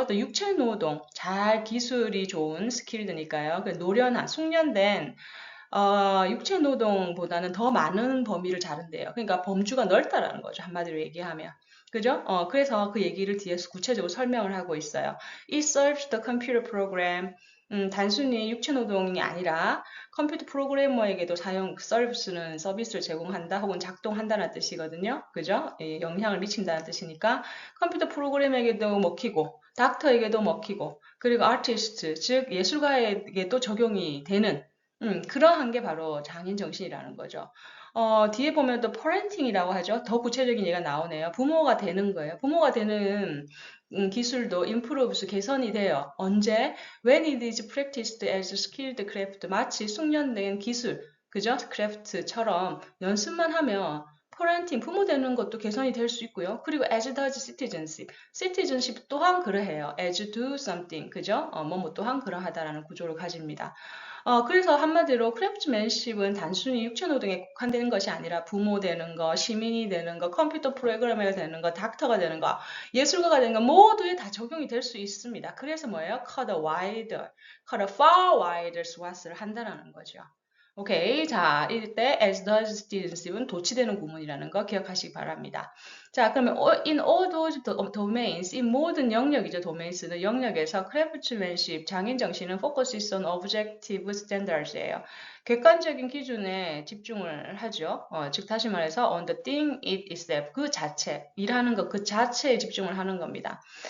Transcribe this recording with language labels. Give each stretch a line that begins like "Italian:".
Korean: 어떤 육체 노동, 잘 기술이 좋은 스킬드니까요. 그 노련한, 숙련된 육체 노동보다는 더 많은 범위를 자른대요. 그러니까 범주가 넓다라는 거죠. 한마디로 얘기하면. 그죠? 그래서 그 얘기를 뒤에서 구체적으로 설명을 하고 있어요.
English: It serves the computer program.
Korean: 단순히 육체 노동이 아니라 컴퓨터 프로그래머에게도 서비스는 서비스를 제공한다 혹은 작동한다는 뜻이거든요. 그죠? 영향을 미친다는 뜻이니까 컴퓨터 프로그램에게도 먹히고 닥터에게도 먹히고 그리고 아티스트, 즉 예술가에게도 적용이 되는 그러한 게 바로 장인 정신이라는 거죠. 뒤에 보면 또 parenting이라고 하죠. 더 구체적인 예가 나오네요. 부모가 되는 거예요. 부모가 되는 기술도 improves, 개선이 돼요. 언제?
English: When it is practiced as skilled craft,
Korean: 마치 숙련된 기술, 그죠? craft처럼 연습만 하면 parenting, 부모 되는 것도 개선이 될 수 있고요.
English: 그리고 as does citizenship, citizenship
Korean: 또한 그러해요.
English: as do something,
Korean: 그죠? 뭐뭐 또한 그러하다라는 구조를 가집니다. 그래서 한마디로 크래프트맨십은 단순히 육체 노동에 국한되는 것이 아니라 부모 되는 거, 시민이 되는 거, 컴퓨터 프로그래머가 되는 거, 닥터가 되는 거, 예술가가 되는 거 모두에 다 적용이 될 수 있습니다. 그래서 뭐예요?
English: cut a far wider swath
Korean: 를 한다는 거죠. 오케이. 자, 이때
English: as does citizenship
Korean: 은 도치되는 구문이라는 거 기억하시기 바랍니다. 자, 그러면
English: in all those domains,
Korean: 이 모든 영역이죠. domains는 영역에서 craftsmanship, 장인 정신은
English: focuses on objective standards
Korean: 예요. 객관적인 기준에 집중을 하죠. 즉 다시 말해서
English: on the thing it itself,
Korean: 그 자체, 일하는 것 그 자체에 집중을 하는 겁니다.